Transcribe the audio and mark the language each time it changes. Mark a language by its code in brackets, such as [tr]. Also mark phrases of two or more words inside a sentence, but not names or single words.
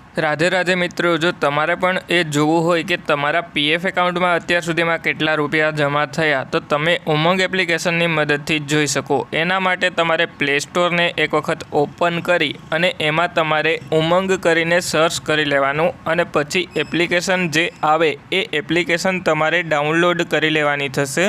[gu] રાધે રાધે મિત્રો, જો તમારે પણ એ જોવું હોય કે તમારા [en] PF account [gu] માં અત્યાર સુધીમાં કેટલા રૂપિયા જમા થયા તો તમે ઉમંગ એપ્લિકેશનની મદદથી જોઈ શકો। એના માટે તમારે [en] Play Store [gu] ને એક વખત ઓપન કરી અને એમાં તમારે ઉમંગ કરીને સર્ચ કરી લેવાનું અને પછી એપ્લિકેશન જે આવે એ એપ્લિકેશન તમારે ડાઉનલોડ કરી લેવાની થશે।